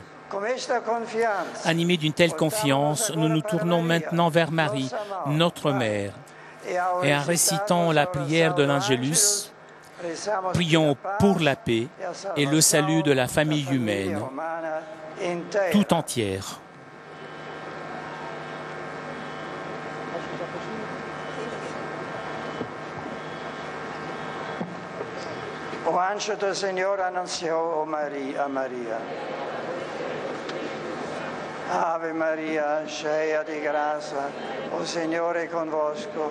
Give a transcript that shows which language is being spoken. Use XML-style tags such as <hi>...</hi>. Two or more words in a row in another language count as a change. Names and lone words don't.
<fr>Animés d'une telle confiance, nous nous tournons maintenant vers Marie, notre Mère, et en récitant la prière de l'Angélus, prions pour la paix et le salut de la famille humaine tout entière.</fr> <pt>O anjo do Senhor anunciou a Maria. Ave Maria, cheia de graça, o Senhor é convosco.</pt>